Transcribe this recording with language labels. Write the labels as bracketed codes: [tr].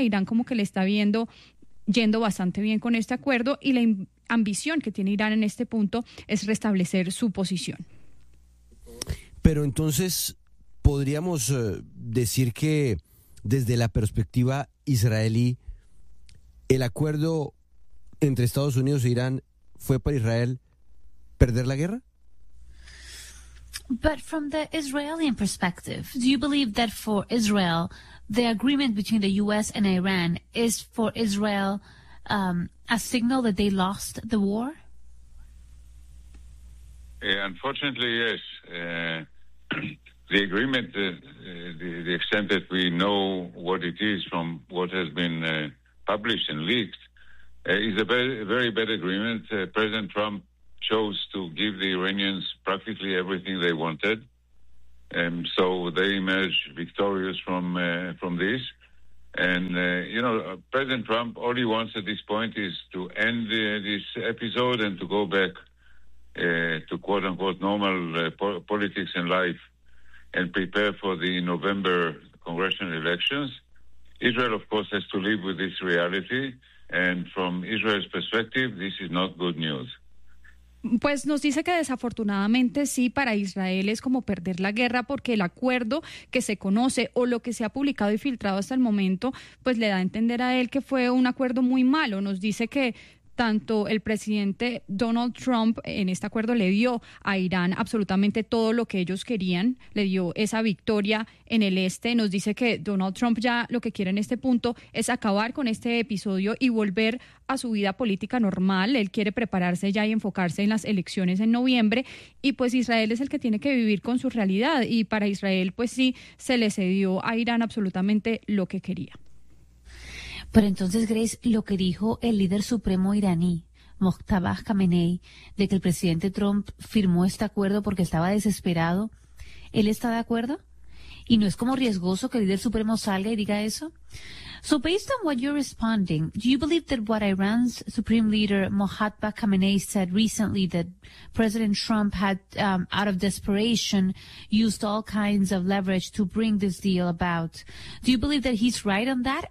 [es] Irán como que le está viendo yendo bastante bien con este acuerdo y la ambición que tiene Irán en este punto es restablecer su posición. Pero entonces podríamos decir que desde la perspectiva israelí el acuerdo entre Estados Unidos e Irán fue para Israel perder la guerra? [en] But from the Israeli perspective, do you believe that for Israel, the agreement between the U.S. and Iran is for Israel a signal that they lost the war? Unfortunately, yes. The agreement, the extent that we know what it is from what has been published and leaked, is a very bad agreement. President Trump chose to give the Iranians practically everything they wanted, and so they emerged victorious from this. And President Trump, all he wants at this point is to end this episode and to go back to quote unquote normal politics and life, and prepare for the November congressional elections. Israel, of course, has to live with this reality, and from Israel's perspective, this is not good news. [es] Pues nos dice que desafortunadamente sí, para Israel es como perder la guerra porque el acuerdo que se conoce o lo que se ha publicado y filtrado hasta el momento, pues le da a entender a él que fue un acuerdo muy malo. Nos dice que tanto el presidente Donald Trump en este acuerdo le dio a Irán absolutamente todo lo que ellos querían, le dio esa victoria en el este. Nos dice que Donald Trump ya lo que quiere en este punto es acabar con este episodio y volver a su vida política normal. Él quiere prepararse ya y enfocarse en las elecciones en noviembre, y pues Israel es el que tiene que vivir con su realidad, y para Israel pues sí, se le cedió a Irán absolutamente lo que quería. Pero entonces, Grace, lo que dijo el líder supremo iraní, Mojtaba Khamenei, de que el presidente Trump firmó este acuerdo porque estaba desesperado, ¿él está de acuerdo? ¿Y no es como riesgoso que el líder supremo salga y diga eso? [en] So based on what you're responding, do you believe that what Iran's supreme leader Mojtaba Khamenei said recently, that President Trump had, out of desperation, used all kinds of leverage to bring this deal about, do you believe that he's right on that?